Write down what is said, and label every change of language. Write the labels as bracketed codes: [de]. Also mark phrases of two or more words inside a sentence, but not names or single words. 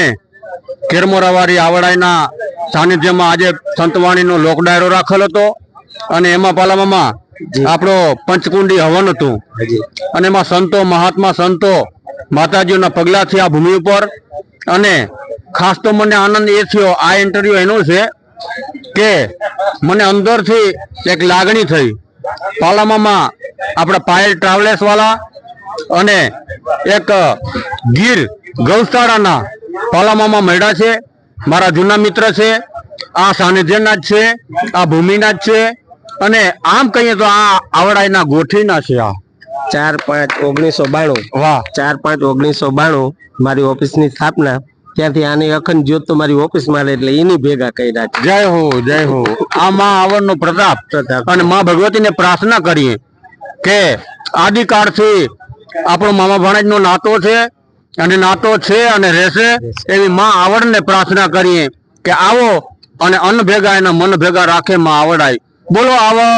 [gu] કેરમોરાવારી આવડાઈના સાનિધ્ય માં આજ સંતવાણી નો લોક ડાયરો રાખેલ હતો અને એમાં પાલામાં આપણો પંચકુંડી હવન હતું અને એમાં સંતો મહાત્મા સંતો માતાજીઓના પગલાથી આ ભૂમિ પર અને ખાસ તો મને આનંદ એ થયો આ ઇન્ટરવ્યૂ એનો છે કે મને અંદર થી એક લાગણી થઈ। પાલામાં આપડા પાયલ ટ્રાવેલર્સ વાળા અને એક ગીર ગૌશાળાના પાલામાં મેળા છે। મારા જૂના મિત્ર છે, આ સાનિધ્યના જ છે, આ ભૂમિના જ છે અને આમ કહીએ તો આ આવડાઈના ગોઠીના છે। आ 4/5/1992 वाह 4/5/1992 મારી ઑફિસની સ્થાપના ત્યાંથી આની અખંડ જ્યોત તો મારી ઓફિસમાં રહે એટલે એની ભેગા કર્યા છે। જય હો જય હો। આ માં આવડનો પ્રતાપ અને માં ભગવતીને પ્રાર્થના કરીએ કે આદિકાળથી આપણો મામા ભાણેજનો નાતો છે અને નાતો છે અને રહેશે એવી માં આવડને પ્રાર્થના કરીએ કે આવો અને અન્ન ભેગા એના મન ભેગા રાખે માં આવડાઈ।